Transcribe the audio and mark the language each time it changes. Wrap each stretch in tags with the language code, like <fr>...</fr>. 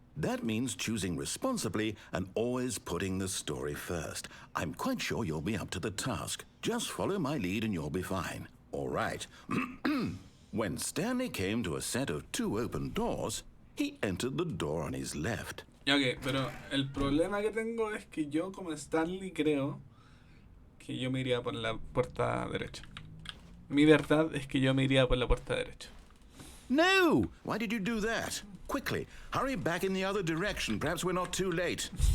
<en>That means choosing responsibly and always putting the story first. I'm quite sure you'll be up to the task. Just follow my lead and you'll be fine. All right. When Stanley came to a set of 2 open doors, he entered the door on his left.</en> <es>Ok, pero el problema que tengo es que yo como Stanley creo que yo me iría por la puerta derecha. Mi verdad es que yo me iría por la puerta derecha.</es> <en>No! Why did you do that? Quickly, hurry back in the other direction. Perhaps we're not too late.</en>